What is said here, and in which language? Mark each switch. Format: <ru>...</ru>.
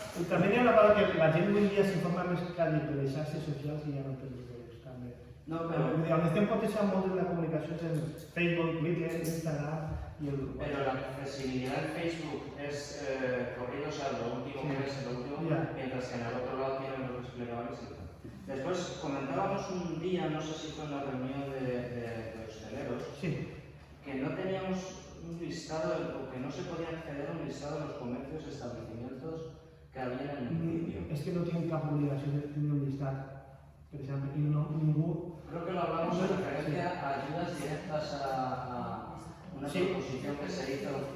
<ca>També n'hi ha una part que la gent avui dia s'informa més quasi per les xarxes socials i ja no per les webs, també.</ca> <es>No, pero...</es> <ca>On estem potenciant molt de la comunicació és en Facebook, Twitter, Instagram y el...</ca> <es>Pero la accesibilidad en Facebook es corrido, o sea, lo último que ves es lo último, mientras que en el otro lado tienen los desplegables y tal. Después comentábamos un día, no sé si fue en la reunión de hosteleros, que no teníamos un listado, o que no se podía acceder a un listado de los comercios y establecimientos que había en el municipio.</es> <ca>És que no tienen cap obligació de tenir un llistat, per exemple, i ningú...</ca> <es>Creo que lo hablamos en referencia a ayudas directas a una proposición que se hizo.</es>